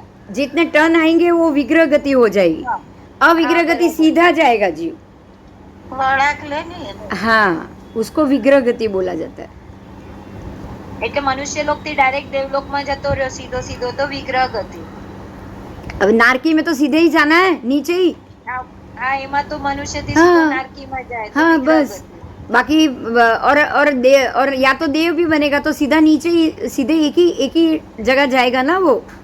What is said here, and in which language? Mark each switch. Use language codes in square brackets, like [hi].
[hi] जितने टर्न आएंगे वो विग्रह गति हो जाएगी. अविग्रह गति सीधा जाएगा जीव. [gu] वળાંક લે નહીં. [hi] हाँ, उसको विग्रह गति बोला जाता है. [gu] એટલે મનુષ્ય લોકથી ડાયરેક્ટ દેવલોકમાં જતો રહ્યો સીધો સીધો તો વિગ્રહ ગતિ. [hi] अब नारकी में तो सीधे ही जाना है, नीचे ही. [gu] हाँ, એમાં તો મનુષ્યથી સીધો નારકીમાં જાય તો [hi] हाँ, [gu] વિગ્રહ [hi] बस. [gu] ગતિ. [hi] बाकी और या तो देव भी बनेगा तो सीधा नीचे ही, सीधे एक ही जगह जाएगा ना वो.